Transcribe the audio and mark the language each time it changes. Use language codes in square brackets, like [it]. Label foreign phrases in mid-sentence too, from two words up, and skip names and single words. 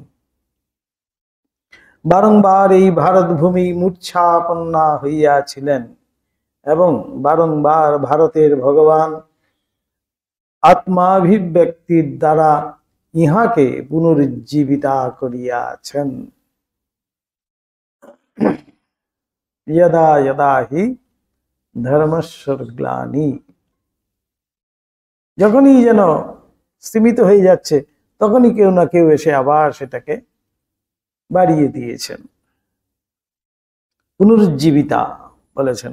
[bn] বারংবার এই ভারতভূমি মূর্ছাপন্না হইয়াছিলেন এবং বারংবার ভারতের ভগবান আত্মাভিব্যক্তির দ্বারা ইহাকে পুনরুজ্জীবিতা করিয়াছেন। [sa] यदा यदा हि ধর্মস্বর গ্লানি, [bn] যখনই যেন স্তীমিত হয়ে যাচ্ছে তখনই কেউ না কেউ এসে আবার সেটাকে বাড়িয়ে দিয়েছেন, পুনরুজ্জীবিতা বলেছেন।